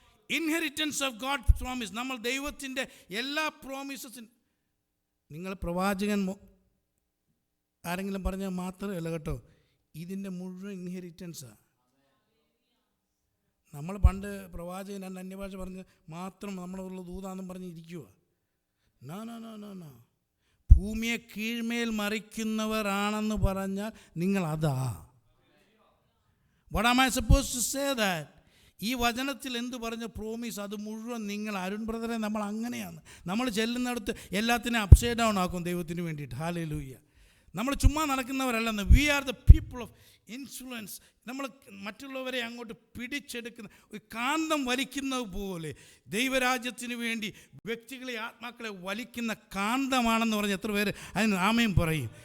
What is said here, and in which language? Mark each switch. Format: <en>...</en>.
<en>Inheritance of God promise.</en> <ml>നമ്മൾ ദൈവത്തിൻ്റെ എല്ലാ പ്രോമിസസിനും, നിങ്ങൾ പ്രവാചകൻ ആരെങ്കിലും പറഞ്ഞാൽ മാത്രമല്ല കേട്ടോ, ഇതിൻ്റെ മുഴുവൻ ഇൻഹെറിറ്റൻസാണ്. നമ്മൾ പണ്ട് പ്രവാചകൻ രണ്ട് അന്യഭാഷ പറഞ്ഞ് മാത്രം നമ്മളുള്ള ദൂതാന്നും പറഞ്ഞ് ഇരിക്കുക.</ml> <en>No no no no no.</en> <ml>ഭൂമിയെ കീഴ്മേൽ മറിക്കുന്നവരാണെന്ന് പറഞ്ഞാൽ നിങ്ങൾ അതാ.</ml> <en>What am I supposed to say that?</en> <ml>ഈ വചനത്തിൽ എന്ത് പറഞ്ഞ പ്രോമിസ് അത് മുഴുവൻ നിങ്ങൾ, അരുൺ ബ്രദറെ, നമ്മൾ അങ്ങനെയാണ്. നമ്മൾ ചെല്ലുന്നിടത്ത് എല്ലാത്തിനും അപ്സൈഡ് ഡൗൺ ആക്കും ദൈവത്തിന് വേണ്ടിയിട്ട്. ഹല്ലേലൂയ. നമ്മൾ ചുമ്മാ നടക്കുന്നവരല്ലെന്ന്.</ml> <en>We are the people of influence.</en> <ml>നമ്മൾ മറ്റുള്ളവരെ അങ്ങോട്ട് പിടിച്ചെടുക്കുന്ന ഒരു കാന്തം വലിക്കുന്നത് പോലെ ദൈവരാജ്യത്തിന് വേണ്ടി വ്യക്തികളെ, ആത്മാക്കളെ വലിക്കുന്ന കാന്തമാണെന്ന് പറഞ്ഞ് എത്ര പേര് അതിന് ആമേൻ പറയും?</ml>